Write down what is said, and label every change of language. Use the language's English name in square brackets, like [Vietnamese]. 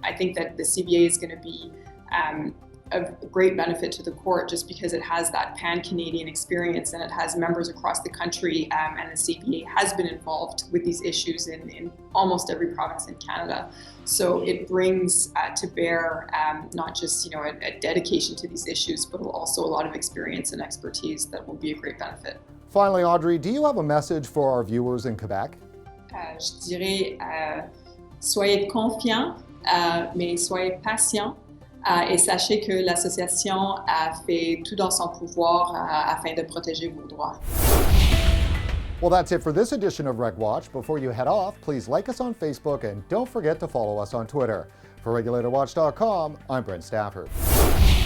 [English] I think that the CVA is going to be of great benefit to the court just because it has that pan-Canadian experience and it has members across the country, and the CVA has been involved with these issues in almost every province in Canada. So it brings to bear not just a dedication to these issues, but also a lot of experience and expertise that will be a great benefit. Finally, Audrey, do you have a message for our viewers in Quebec? [French] Je dirais, soyez confiants, mais soyez patients. Et sachez que l'association fait tout dans son pouvoir afin de protéger vos droits. [English] Well, that's it for this edition of RegWatch. Before you head off, please like us on Facebook and don't forget to follow us on Twitter. For RegulatorWatch.com, I'm Brent Stafford.